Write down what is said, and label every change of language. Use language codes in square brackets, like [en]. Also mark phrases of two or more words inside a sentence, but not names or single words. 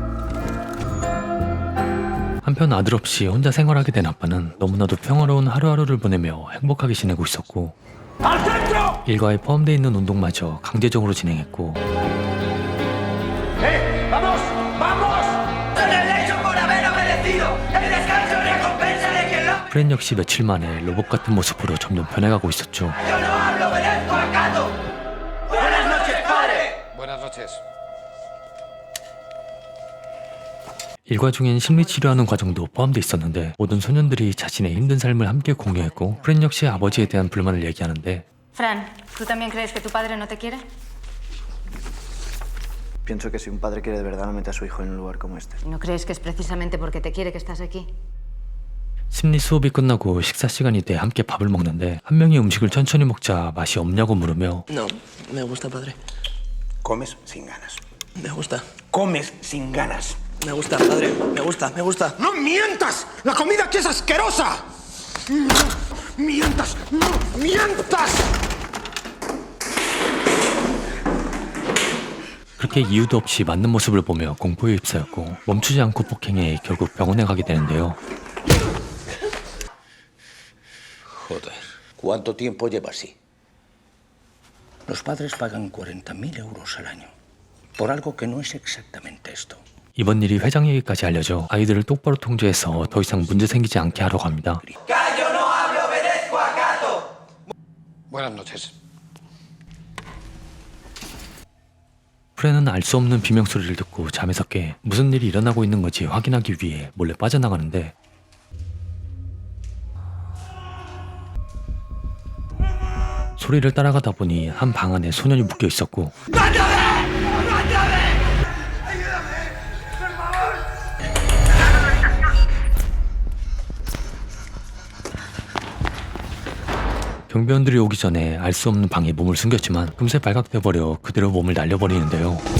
[ko] 한편 아들 없이 혼자 생활하게 된 아빠는 너무나도 평화로운 하루하루를 보내며 행복하게 지내고 있었고, 일과에 포함되어 있는 운동마저 강제적으로 진행했고, 프렌 역시 며칠 만에 로봇 같은 모습으로 점점 변해가고 있었죠. [es] Buenas noches. [ko] 일과 중엔 심리치료하는 과정도 포함되어 있었는데, 모든 소년들이 자신의 힘든 삶을 함께 공유했고, 프렌 역시 아버지에 대한 불만을 얘기하는데, [es] Fran, ¿tú también crees que tu padre no te quiere? Pienso que si un padre quiere de verdad no mete a su hijo en un lugar como este. ¿No crees que es precisamente porque te quiere que estás aquí? [ko] 심리 수업이 끝나고 식사 시간이 돼 함께 밥을 먹는데, 한 명이 음식을 천천히 먹자 맛이 없냐고 물으며, [es] No, me gusta, padre. Comes sin ganas. Me gusta. Comes sin ganas. Me gusta, padre. Me gusta, me gusta. ¡No mientas! ¡La comida aquí es asquerosa! ¡No mientas! ¡No mientas! [ko] 그렇게 이유도 없이 맞는 모습을 보며 공포에 휩싸였고, 멈추지 않고 폭행해 결국 병원에 가게 되는데요. [es] Joder, ¿cuánto tiempo lleva así? Los padres pagan 40.000 euros al año por algo que no es exactamente esto. [ko] 이번 일이 회장에게까지 알려져 아이들을 똑바로 통제해서 더 이상 문제 생기지 않게 하려고 합니다. [es] Buenas noches. [ko] 프레는 알 수 없는 비명소리를 듣고 잠에서 깨 무슨 일이 일어나고 있는 건지 확인하기 위해 몰래 빠져나가는데 소리를 따라가다 보니 한 방 안에 소년이 묶여 있었고 경비원들이 오기 전에 알 수 없는 방에 몸을 숨겼지만 금세 발각돼버려 그대로 몸을 날려버리는데요.